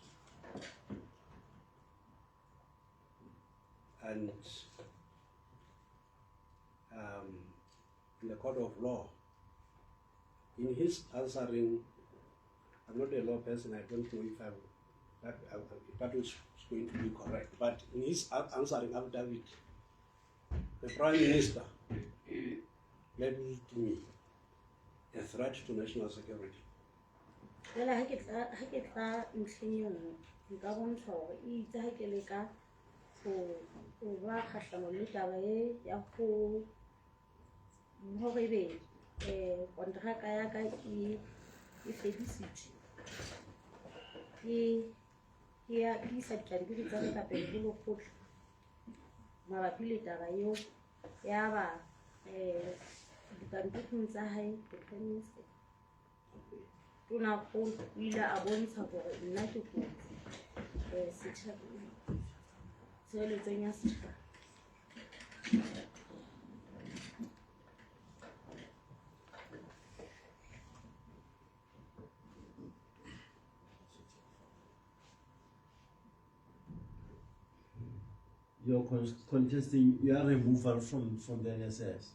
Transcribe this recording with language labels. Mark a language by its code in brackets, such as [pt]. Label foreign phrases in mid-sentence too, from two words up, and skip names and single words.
[en] and in the court of law, in his answering, I'm not a law person, I don't know if that was going to be correct, but in his answering affidavit, the Prime Minister labeled me a threat to national security. [st] Jwale ha ke tla ntlheng e nngwe nka bontsha hore e itse ha ke leka ho ba kgahlano le taba e ya hore kontraka ya ka e fedisitswe ke isa dipampiri tsa ka pele ho lekgotla mabapi le taba eo ya ba dipampiring tsa hae tona o ile a bontsha hore nna ke kotsi tshireletsong ya setjhaba. [en] You're contesting your removal from the NSS.